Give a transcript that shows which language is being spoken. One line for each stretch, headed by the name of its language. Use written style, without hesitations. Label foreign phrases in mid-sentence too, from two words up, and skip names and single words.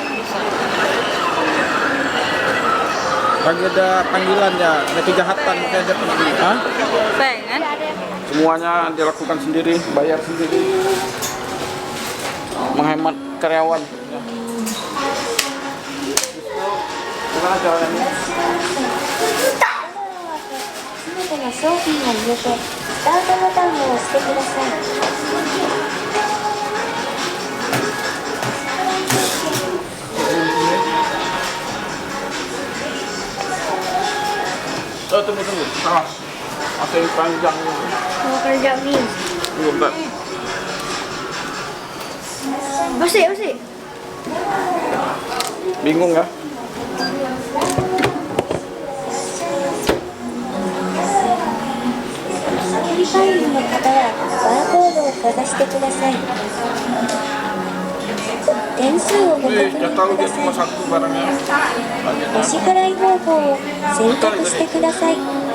Indonesian: Lagi ada panggilan ya, ada kejahatan makanya dia pergi. Hah? Pengen? Semuanya dilakukan sendiri, bayar sendiri. Menghemat karyawan. Gimana caranya?
Japanese: 全ての商品を入れてスタートボタンを押してください。
Indonesian: Tunggu. Salah. Masih panjang. Mau kerja nih. Belum, tak. Bersih. Bingung ya?
Japanese: 販員の方はバーコードをかざしてください。点数をご確
Indonesian: Nggak
Japanese: 認
Indonesian: tahu
Japanese: くだ
Indonesian: dia
Japanese: さ
Indonesian: cuma
Japanese: い。
Indonesian: satu barangnya.
Japanese: お
Indonesian: Lanjutnya.
Japanese: 支払い方法を選択してください。